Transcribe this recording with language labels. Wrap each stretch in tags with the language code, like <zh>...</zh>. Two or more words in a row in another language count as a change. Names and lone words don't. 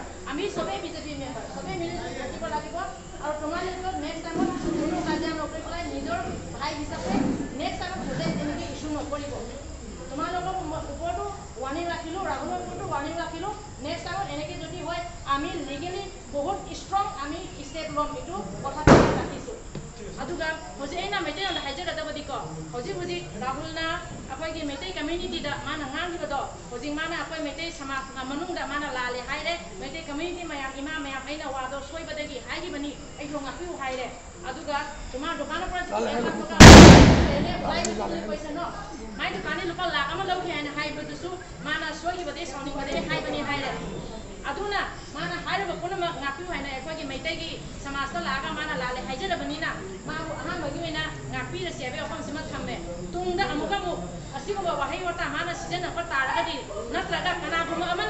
<as>আমি চবেই বিজেপি মেম্বাৰ চবেই মিলি থাকিব লাগিব আৰু তোমালোকৰ</as> <en>next time</en> <as>কোনো কাজিয়া নকৰি পেলাই নিজৰ ভাই হিচাপে</as> <en>next time</en> <as>বুজাই তেনেকৈ ইছ্যু নকৰিব তোমালোকৰ ওপৰতো ৱাৰ্ণিং ৰাখিলোঁ ৰাহুলৰ ওপৰতো ৱাৰ্ণিং ৰাখিলোঁ নেক্সট টাইমত এনেকৈ যদি হয় আমি লিগেলি বহুত ষ্ট্ৰং আমি ষ্টেপ ল'ম এইটো কথাটো ৰাখিছোঁ</as> <mni>ꯑꯗꯨꯒ ꯍꯧꯖꯤꯛ ꯑꯩꯅ ꯃꯩꯇꯩꯂꯣꯟꯗ ꯍꯥꯏꯖꯒꯗꯕꯗꯤꯀꯣ ꯍꯧꯖꯤꯛ ꯔꯥꯍꯨꯜꯅ ꯑꯩꯈꯣꯏꯒꯤ ꯃꯩꯇꯩ ꯀꯝꯃ꯭ꯌꯨꯅꯤꯇꯤꯗ ꯃꯥꯅ ꯉꯥꯡꯈꯤꯕꯗꯣ ꯍꯧꯖꯤꯛ ꯃꯥꯅ ꯑꯩꯈꯣꯏ ꯃꯩꯇꯩ ꯁꯃꯥꯖ ꯃꯅꯨꯡꯗ ꯃꯥꯅ ꯂꯥꯜꯂꯦ ꯍꯥꯏꯔꯦ ꯃꯩꯇꯩ ꯀꯝꯃ꯭ꯌꯨꯅꯤꯇꯤ ꯃꯌꯥꯝ ꯏꯃꯥ ꯃꯌꯥꯝ ꯑꯩꯅ ꯋꯥꯗꯣ ꯁꯣꯏꯕꯗꯒꯤ ꯍꯥꯏꯈꯤꯕꯅꯤ ꯑꯩꯁꯨ ꯉꯥꯛꯄꯤꯌꯨ ꯍꯥꯏꯔꯦ ꯑꯗꯨꯒ</mni> <as>তোমাৰ দোকানৰ পৰা কৈছে ন</as> <mni>ꯃꯥꯏ ꯗꯨꯀꯥꯟꯗꯤ ꯂꯨꯄꯥ ꯂꯥꯛ ꯑꯃ ꯂꯧꯈꯤ ꯍꯥꯏꯅ ꯍꯥꯏꯕꯗꯨꯁꯨ ꯃꯥꯅ ꯁꯣꯏꯈꯤꯕꯗꯒꯤ ꯁꯥꯎꯅꯤꯡꯕꯗꯒꯤ ꯍꯥꯏꯕꯅꯤ ꯍꯥꯏꯔꯦ ꯑꯗꯨꯅ ꯃꯥꯅ ꯍꯥꯏꯔꯤꯕ ꯄꯨꯝꯅꯃꯛ ꯉꯥꯛꯄꯤꯌꯨ ꯍꯥꯏꯅ ꯑꯩꯈꯣꯏꯒꯤ ꯃꯩꯇꯩꯒꯤ ꯁꯃꯥꯖꯇ ꯂꯥꯛꯑꯒ ꯃꯥꯅ ꯂꯥꯜꯂꯦ ꯍꯥꯏꯖꯔꯕꯅꯤꯅ ꯃꯥꯕꯨ ꯑꯍꯥꯟꯕꯒꯤ ꯑꯣꯏꯅ ꯉꯥꯛꯄꯤꯔꯁꯤ ꯍꯥꯏꯕꯒꯤ ꯋꯥꯐꯝꯁꯤꯃ ꯊꯝꯃꯦ ꯇꯨꯡꯗ ꯑꯃꯨꯛ ꯑꯁꯤꯒꯨꯝꯕ ꯋꯥꯍꯩ ꯋꯥꯇꯥ ꯃꯥꯅ ꯁꯤꯖꯤꯟꯅꯕ ꯇꯥꯔꯒꯗꯤ ꯅꯠꯇ꯭ꯔꯒ ꯀꯅꯥꯒꯨꯝꯕ ꯑꯃꯅ</mni>